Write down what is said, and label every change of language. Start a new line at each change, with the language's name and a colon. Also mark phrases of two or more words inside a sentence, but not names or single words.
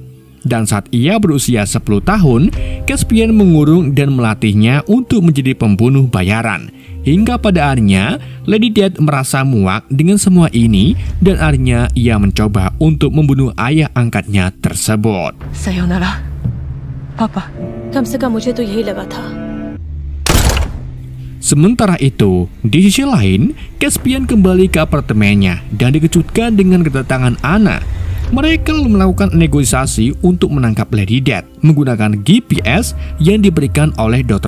Indonesian: Dan saat ia berusia 10 tahun, Caspian mengurung dan melatihnya untuk menjadi pembunuh bayaran. Hingga pada akhirnya, Lady Death merasa muak dengan semua ini, dan akhirnya ia mencoba untuk membunuh ayah angkatnya tersebut. Sayonara, Papa.
Hindi: कम से कम मुझे तो यही लगा था.
Indonesian: Sementara itu, di sisi lain, Caspian kembali ke apartemennya dan dikejutkan dengan kedatangan Anna. Mereka melakukan negosiasi untuk menangkap Lady Death menggunakan GPS yang diberikan oleh Dr.